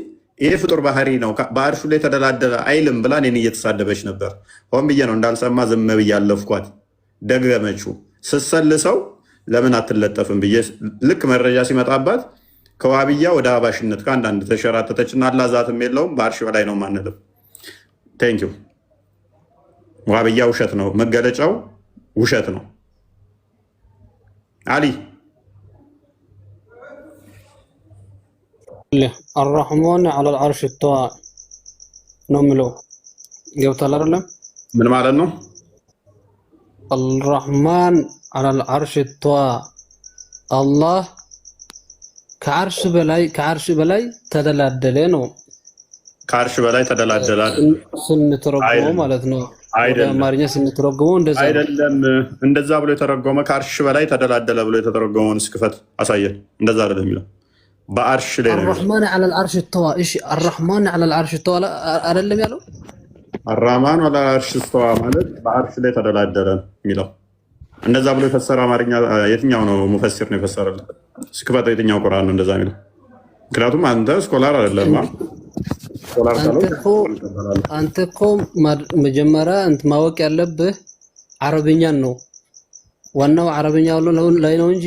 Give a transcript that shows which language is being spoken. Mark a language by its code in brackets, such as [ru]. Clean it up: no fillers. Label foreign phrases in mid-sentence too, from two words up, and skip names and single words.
[am] ይሄ ፍጡር ባህሪ ነው በአርሹ ላይ ተደላደለ አይልም ብላ እኔን እየተሳደበች ነበር ሆን ብዬ ነው እንዳልሰማ ዝም ብዬ አለፍኳት ደገመችው ስሰልሰው ለምን አትለጠፍም ብዬ ልክ መረጃ ሲመጣባት ከዋብያ ወደ አባሽነት ከአንዳንድ ተሸራተተችና አላዛትም የለውም በአርሽ በላይ ነው ማንልም [en] thank you [am] ዋብያ ውሸት ነው መገለጫው ውሸት ነው አሊ [ar] الرحمن على العرش استوى [am] ነው የሚለው ገብቷል አይደለም ምን ማለት ነው [ar] الرحمن على العرش استوى الله [am] ከዓርሽ በላይ ተደላደለ ነው ከዓርሽ በላይ ተደላደለ ስንተረጎመው ማለት ነው ወደ አማርኛ ስንተረጎመው እንደዛ አይደለም እንደዛ ብሎ የተረጎመ ከዓርሽ በላይ ተደላደለ ብሎ የተረጎመውን እስክፈት አሳየን እንደዛ አይደለም የሚለው በዓርሽ ላይ ነው [ar] الرحمن على العرش استوى እሺ الرحمن على العرش استوى [am] አይደለም ያለው [ar] الرحمن على العرش استوى [am] ማለት በዓርሽ ላይ ተደላደለ የሚለው እንደዛ ብሎ የፈሰረ አማርኛ የትኛው ነው ሙፈሲር ነው የፈሰረው ስክፈት የትኛው ቁርአን ነው እንደዛ የሚለው ምክንያቱም አንተ ስኮላር አይደለም ስኮላር አንተ እኮ መጀመሪያ እንት ማወቅ ያለብህ አረብኛን ነው ዋናው አረብኛው ላይ ነው እንጂ